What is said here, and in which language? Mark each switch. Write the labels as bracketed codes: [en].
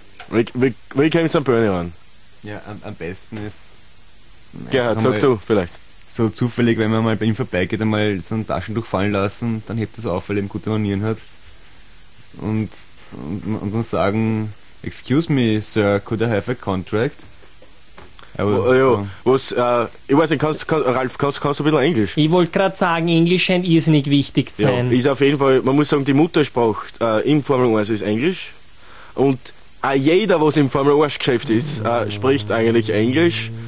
[de] Wie komme ich an Bernie ran? Ja, am besten ist... Gerhard, sag du vielleicht. So zufällig, wenn man mal bei ihm vorbeigeht, einmal so ein Taschentuch fallen lassen, dann hebt er so auf, weil er eben gute Manieren hat. Und dann sagen... [en] Excuse me, sir, could I have a contract? [de] Ich weiß nicht, kannst du ein bisschen Englisch? Ich wollte gerade sagen, Englisch scheint irrsinnig wichtig zu sein. Ja, ist auf jeden Fall, man muss sagen, die Muttersprache im Formel 1 ist Englisch. Und jeder, was im Formel 1 Geschäft ist, spricht eigentlich Englisch.